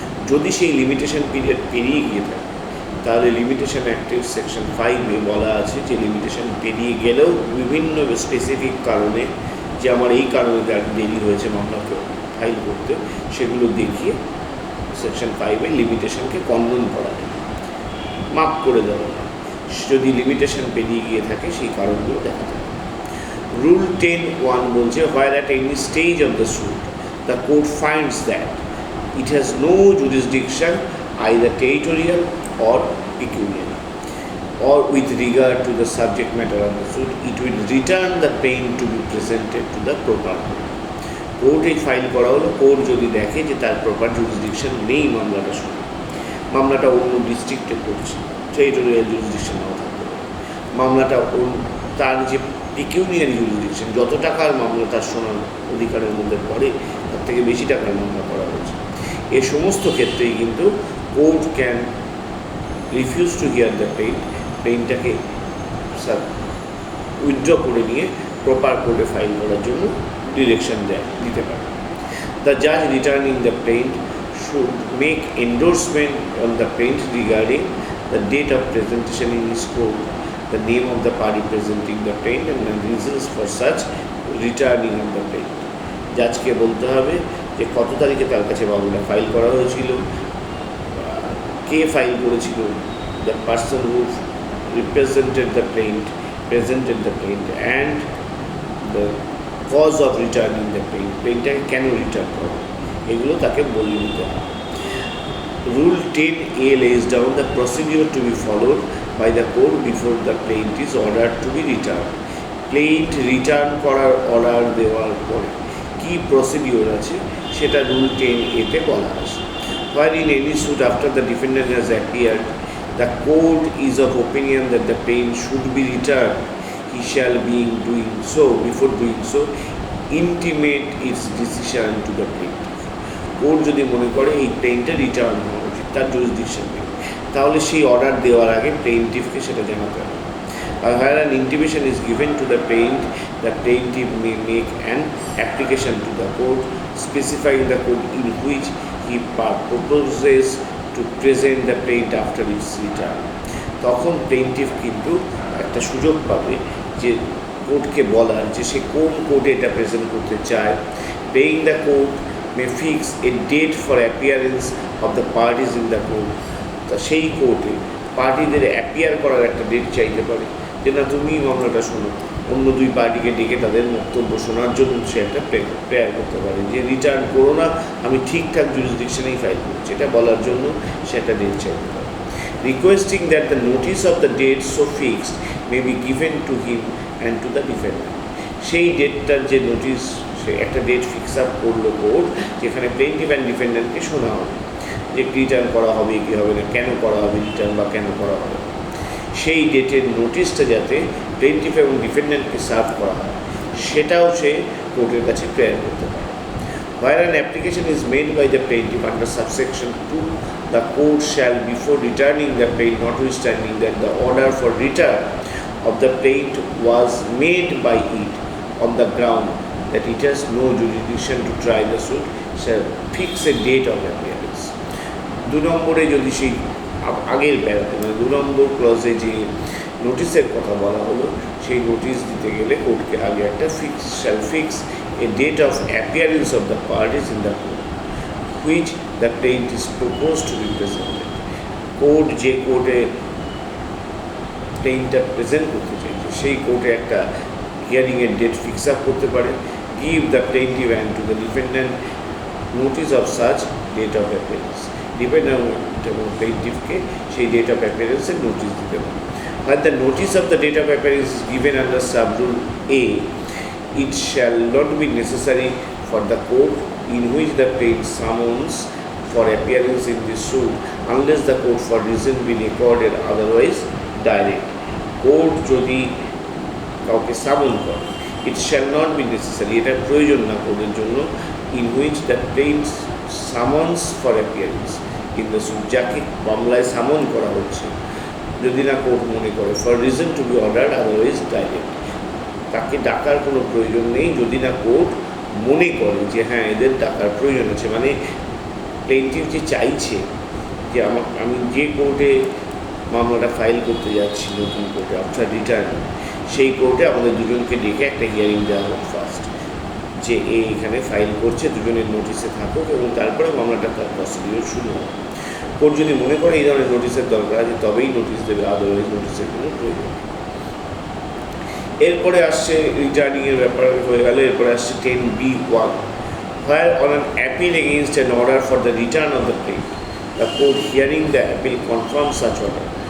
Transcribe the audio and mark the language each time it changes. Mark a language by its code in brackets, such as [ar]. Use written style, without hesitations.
[bn] যদি সেই limitation period পেরিয়ে গিয়ে থাকে তাহলে লিমিটেশন অ্যাক্টের সেকশন 5-এ বলা আছে যে লিমিটেশন পেরিয়ে গেলেও বিভিন্ন স্পেসিফিক কারণে, যে আমার এই কারণে দেরি হয়েছে মামলা ফাইল করতে, সেগুলো দেখিয়ে সেকশন 5-এ লিমিটেশনকে কন্ডন করা যায়, মাফ করে দেওয়া হয় যদি লিমিটেশন পেরিয়ে গিয়ে থাকে, সেই কারণগুলো দেখাতে হবে। [en] rule 10(1) [bn] বলছে [en] Where at any stage of the suit the court finds that it has no jurisdiction either territorial or pecuniary, or with regard to the subject matter of the suit, it will return the plaint to be presented to the proper court. [bn] কোর্টে file করা হলো, court যদি দেখে যে তার proper jurisdiction নেই মামলাটা শুনে, মামলাটা অন্য ডিস্ট্রিক্টে করছে, টেরিটোরিয়াল জুরিসডিকশন নাও থাকতে পারে, মামলাটা তার যে পিকিউনিয়ারি জুরিসডিকশন, যত টাকার মামলা তার শোনার অধিকারের মধ্যে পড়ে তার থেকে বেশি টাকার মামলা করা হয়েছে, এ সমস্ত ক্ষেত্রেই কিন্তু court [en] can refuse to hear the [bn] প্লেইনটাকে withdraw করে নিয়ে প্রপার কোর্টে ফাইল করার জন্য ডিরেকশন দিতে পারে। [en] The Jaaz returning the প্লেইন্ট should make endorsement on the প্লেইন্ট regarding the date of presentation in his court, the name of the party presenting the plaint and the reasons for such returning of the plaint. [bn] জাজকে বলতে হবে যে কত তারিখে তার কাছে মামলা file করা হয়েছিল, কে ফাইল করেছিল, [en] the person who represented the plaint, [bn] presented the plaint, and the cause of returning the plaint, plaintটাকে কেন রিটার্ন করা, এগুলো তাকে বলে দিতে হবে। [en] Rule 10A lays down the procedure to be followed by the court before the plaint is ordered to be returned. [bn] Plaint return করার order দেওয়ার পরে কি প্রসিডিওর আছে সেটা রুল 10A তে বলা আছে। [en] While in any suit after the defendant has appeared, the court is of opinion that the plaint should be returned, he shall before doing so intimate its decision to the plaintiff. [bn] Court যদি মনে করে এই প্লেইনটা return হওয়া উচিত, তার jurisdiction নেই, তাহলে সেই অর্ডার দেওয়ার আগে প্লেইন্টিফকে সেটা জানাতে হবে। [en] Where an intimation is given to the plaintiff may make an application to the court specifying the court in which he proposes to present the plaint after its return. [bn] তখন প্লেইন্টিফ কিন্তু একটা সুযোগ পাবে যে কোর্টকে বলার যে সে কোন কোর্টে এটা প্রেজেন্ট করতে চায়। [en] Paying the court may fix a date for appearance of the parties in the court. [bn] তা সেই কোর্টে পার্টিদের অ্যাপিয়ার করার একটা ডেট চাইতে পারে যে না তুমি মামলাটা শোনো, অন্য দুই পার্টিকে ডেকে তাদের বক্তব্য শোনার জন্য সে একটা প্রেয়ার করতে পারে যে রিটার্ন করো না, আমি ঠিকঠাক জুরিসডিকশনেই ফাইল করছি, এটা বলার জন্য সে একটা ডেট চাইতে পারে। [en] Requesting that the notice of the date so fixed may be given to him and to the defender. [bn] সেই ডেটটার যে নোটিস, সে একটা ডেট ফিক্স আপ করলো কোর্ট, যেখানে প্লেইন্টিফ অ্যান্ড ডিফেন্ডেন্টকে শোনা হবে যে রিটার্ন করা হবে কি হবে না, কেন করা হবে রিটার্ন বা কেন করা হবে। সেই ডেটের নোটিশটা যাতে প্লেইন্টিফ এবং ডিফেন্ডেন্টকে সার্ভ করা হয় সেটাও সে কোর্টের কাছে প্রেয়ার করতে পারে। [en] Where an application is made by the plaintiff under subsection 2, the court shall, before returning the plaint, notwithstanding that the order for return of the plaint was made by it on the ground that it has no jurisdiction to try the suit, shall fix a date of appearance. [bn] 2 নম্বরে যদি সেই আগের প্যারাতে মানে 2 নম্বর ক্লজে যে নোটিশের কথা বলা হলো, সেই নোটিশ দিতে গেলে কোর্টকে আগে একটা fix [en] a date of appearance of the parties in the court which the plaintiff is proposed to be presented. [bn] Court যে কোর্টে প্লেইনটা প্রেজেন্ট করতে চাইছে সেই কোর্টে একটা হিয়ারিংয়ের ডেট ফিক্স আপ করতে পারে, [en] Give the plaintiff and to the defendant notice of such date of appearance. [bn] Defendant এবং প্লেইন্টিফকে সেই ডেট অফ অ্যাপিয়ারেন্সের নোটিস দিতে পারে। [en] When the notice of the date of appearance is given under sub-rule A, it shall not be necessary for the court in which the plaintiff summons for appearance in the suit unless the court for reason be recorded otherwise direct. [bn] Court যদি কাউকে সামন করে, [en] it shall not be necessary, [bn] এটা প্রয়োজন না কোর্টের জন্য, [en] in which the plaintiff summons for appearance in the suit, [bn] যাকে মামলায় সামন করা হচ্ছে যদি না কোর্ট মনে করে [en] for reason to be ordered otherwise direct, [bn] তাকে ডাকার কোনো প্রয়োজন নেই যদি না কোর্ট মনে করে যে হ্যাঁ এদের ডাকার প্রয়োজন আছে। মানে প্লেইন্টিফ যে চাইছে যে আমি যে কোর্টে মামলাটা ফাইল করতে যাচ্ছি নতুন কোর্টে [en] after return, [bn] সেই কোর্টে আমাদের দুজনকে ডেকে একটা হিয়ারিং দেওয়া হোক ফার্স্ট, যে এখানে ফাইল করছে, দুজনের নোটিশে থাকুক এবং তারপরে মামলাটা তার প্রসিডিওর শুরু হবে। কোর্ট যদি মনে করে এই ধরনের নোটিশের দরকার আছে তবেই নোটিশ দেবে, আদারওয়াইজ নোটিশের কোনো প্রয়োজন নেই। এরপরে আসছে রিটার্নিংয়ের ব্যাপার হয়ে গেল। এরপরে আসছে 10B1, [en] where on an appeal against an order for the return of the plaint, the court hearing the appeal confirms such order.